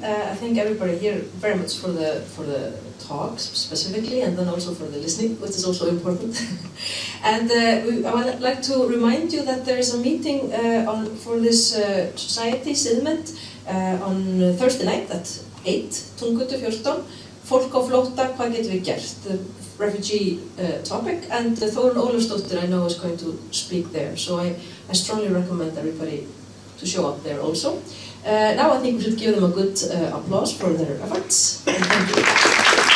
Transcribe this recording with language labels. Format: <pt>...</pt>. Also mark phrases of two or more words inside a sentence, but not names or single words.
<en>I thank everybody here very much for the talks specifically, and then also for the listening, which is also important. And I would like to remind you that there is a meeting for this society, Siðmennt, on Thursday night at 8, Tungötu 14.</en> <is>Fólk á flótta, hvað getum við gert?</is> <en>The refugee topic, and Þórunn Ólafsdóttir I know is going to speak there, so I strongly recommend everybody to show up there also. Now I think we should give them a good applause for their efforts. And thank you.</en>